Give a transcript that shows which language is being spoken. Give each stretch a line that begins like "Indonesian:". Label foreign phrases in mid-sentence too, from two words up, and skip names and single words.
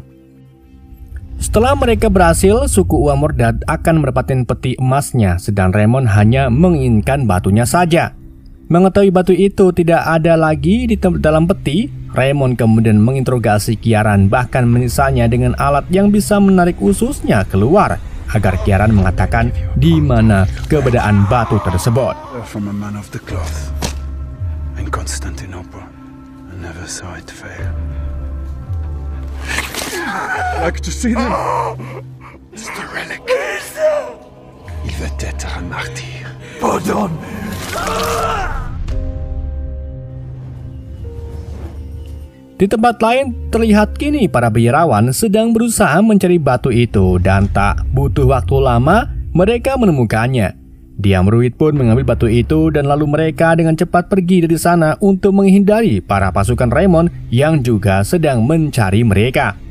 Indonesian: Setelah mereka berhasil, suku Uamorda akan mendapatkan peti emasnya, sedang Raymond hanya menginginkan batunya saja. Mengetahui batu itu tidak ada lagi di dalam peti, Raymond kemudian menginterogasi Kieran, bahkan menyisanya dengan alat yang bisa menarik ususnya keluar agar Kieran mengatakan di mana keberadaan batu tersebut.
English: From a man of the cloth in Constantinople, I never saw it fail. Like to see them. It's the relic.
French: Il va être un martyr. Pardon.
Indonesian: Di tempat lain terlihat kini para biarawan sedang berusaha mencari batu itu dan tak butuh waktu lama mereka menemukannya. Diarmuid pun mengambil batu itu dan lalu mereka dengan cepat pergi dari sana untuk menghindari para pasukan Raymond yang juga sedang mencari mereka.